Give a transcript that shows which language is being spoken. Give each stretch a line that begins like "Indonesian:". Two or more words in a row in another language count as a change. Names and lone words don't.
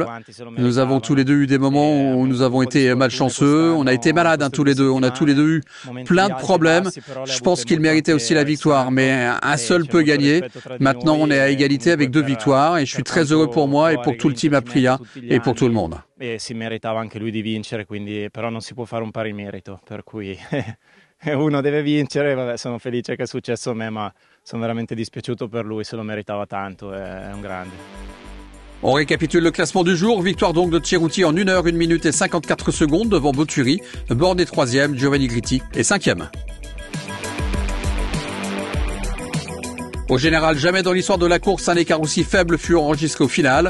French: Nous avons tous les deux eu des moments où nous avons été malchanceux. On a été malades tous les deux. On a tous les deux eu plein de problèmes. Je pense qu'il méritait aussi la victoire, mais un seul peut gagner. Maintenant, on est à égalité avec 2 victoires et je suis très heureux pour moi et pour tout le team Aprilia et pour tout le monde.
Italian: E si meritava anche lui di vincere, quindi però non si può fare un pari merito, per cui uno deve vincere. Vabbè, sono felice che è successo a me, ma sono veramente dispiaciuto per lui, se lo meritava tanto, è un grande.
French: On récapitule le classement du jour. Victoire donc de Ceruti en 1 heure, 1 minute et 54 secondes devant Boturi. Borne est 3e, Giovanni Gritti est 5e. Au général, jamais dans l'histoire de la course un écart aussi faible fut enregistré au final.